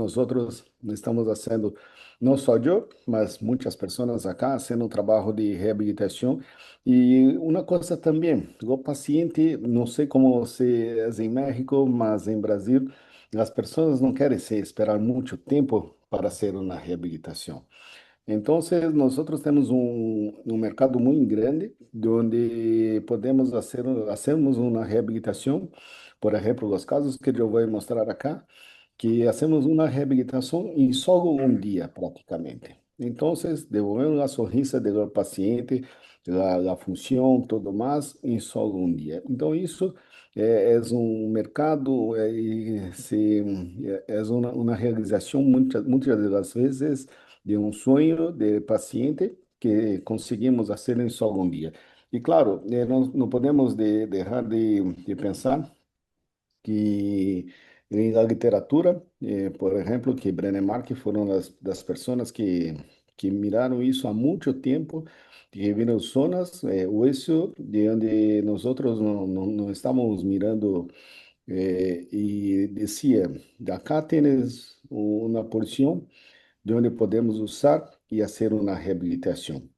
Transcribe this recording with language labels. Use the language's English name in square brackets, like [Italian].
[Portuguese] Nós outros estamos fazendo, não só eu, mas muitas pessoas acá, fazendo um trabalho de reabilitação. E uma coisa também, o paciente, não sei como se é em México, mas em Brasil, as pessoas não querem se esperar muito tempo para [Spanish] hacer una rehabilitación. Entonces, nosotros tenemos un mercado muy grande donde podemos hacemos una rehabilitación. Por ejemplo, los casos que yo voy a mostrar acá, que hacemos una rehabilitación en solo un día prácticamente. Entonces, devolvemos la sonrisa del paciente, la función, todo más, en solo un día. Entonces, eso es un mercado es una realización muchas de las veces de un sueño del paciente que conseguimos hacer en solo un día. Y claro, no podemos dejar de pensar que [Portuguese] em la literatura, por exemplo, que Brené Marque foram das pessoas que miraram isso há muito tempo, que viram zonas, o isso de onde nós não estamos mirando, e dizia, [Spanish] de acá tienes [Portuguese] uma porção de onde podemos usar e fazer uma reabilitação.